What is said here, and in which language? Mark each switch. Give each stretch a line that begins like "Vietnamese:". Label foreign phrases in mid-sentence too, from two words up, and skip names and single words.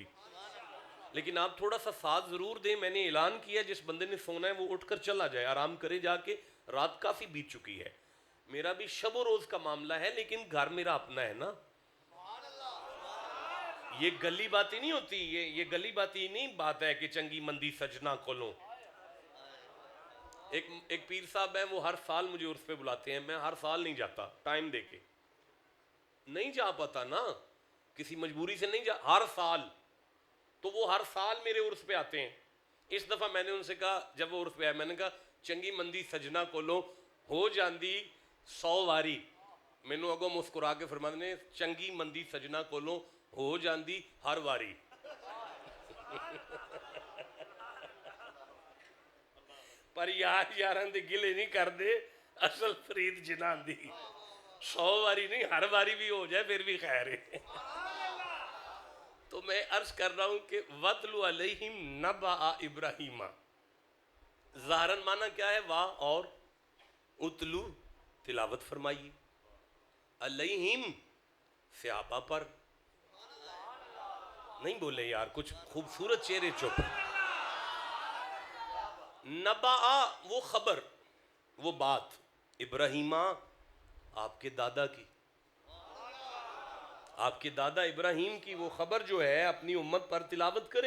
Urdu: لیکن آپ تھوڑا سا ساتھ ضرور دیں. میں نے اعلان کیا جس بندے نے سونا ہے وہ اٹھ کر چلا جائے، آرام کرے جا کے، رات کافی بیت چکی ہے. میرا بھی شب و روز کا معاملہ ہے لیکن گھر میرا اپنا ہے نا. یہ گلی باتیں نہیں ہوتی, یہ گلی باتی نہیں بات ہے کہ
Punjabi: چنگی مندی سجنا کولوں.
Urdu: ایک پیر صاحب ہیں, وہ ہر سال مجھے عرس پہ بلاتے ہیں, میں ہر سال نہیں جاتا, ٹائم دے کے نہیں جا پاتا نا, کسی مجبوری سے نہیں ہر سال. تو وہ ہر سال میرے عرس پہ آتے ہیں. اس دفعہ میں نے ان سے کہا, جب وہ عرس پہ آئے, میں نے کہا
Punjabi: چنگی مندی سجنا کولوں ہو جاندی 100 واری. مینوں اگوں مسکرا کے فرماتے نے چنگی مندی سجنا کولوں ہو جاندی ہر واری. پر یاراں دے گلے نہیں کر دے, اصل فرید جناں دی 100 واری نہیں, ہر واری بھی
Urdu: ہو جائے پھر بھی خیر ہے. تو میں عرض کر رہا ہوں کہ
Arabic: وَاتْلُ عَلَيْهِمْ نَبَأَ إِبْرَاهِيمَ,
Urdu: ظاہراً معنی کیا ہے, وا اور اتلو تلاوت فرمائیے, علیہم صحابہ پر. نہیں بولے یار, کچھ خوبصورت چہرے چپ. نبا وہ خبر, وہ بات, ابراہیمہ آپ کے دادا کی, آپ کے دادا ابراہیم کی وہ خبر جو ہے اپنی امت پر تلاوت کریں.